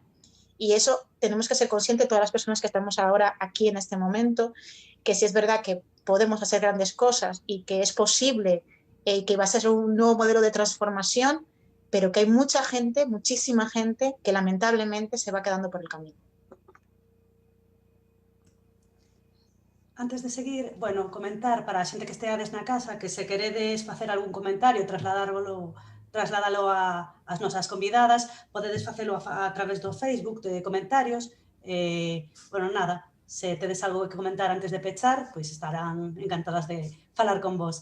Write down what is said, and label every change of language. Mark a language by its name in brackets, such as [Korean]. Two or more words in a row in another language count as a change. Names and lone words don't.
[Spanish] Y eso tenemos que ser conscientes todas las personas que estamos ahora aquí en este momento, que sí es verdad que podemos hacer grandes cosas y que es posible que va a ser un nuevo modelo de transformación, pero que hay mucha gente, muchísima gente, que lamentablemente se va quedando por el camino. [Galician] Antes de seguir, bueno, comentar para a xente que esteades na casa que se queredes facer algún comentario, trasladalo ás nosas convidadas, podedes facelo a través do Facebook de comentarios. Bueno, nada, se tedes algo que comentar antes de pechar, pois estarán encantadas de falar con vos.